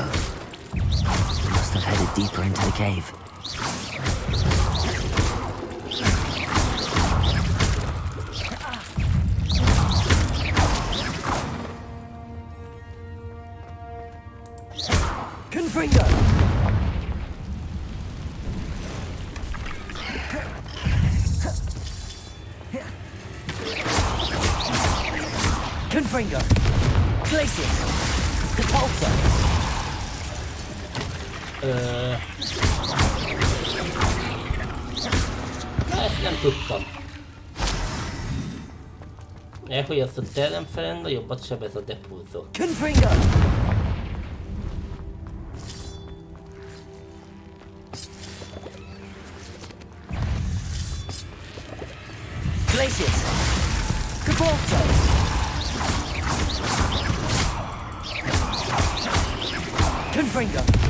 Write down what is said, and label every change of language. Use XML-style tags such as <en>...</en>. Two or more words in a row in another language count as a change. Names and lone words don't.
<en>He must have headed deeper into the cave. Confringo! Confringo! Glacius! Repulsor!</en> <hu>Ezt nem tudtam. Hogy azt a teremfelen nagyobbat sebez a depulzor.</hu> <en>Confringo! Glacius! Repulsor! Confringo!</en>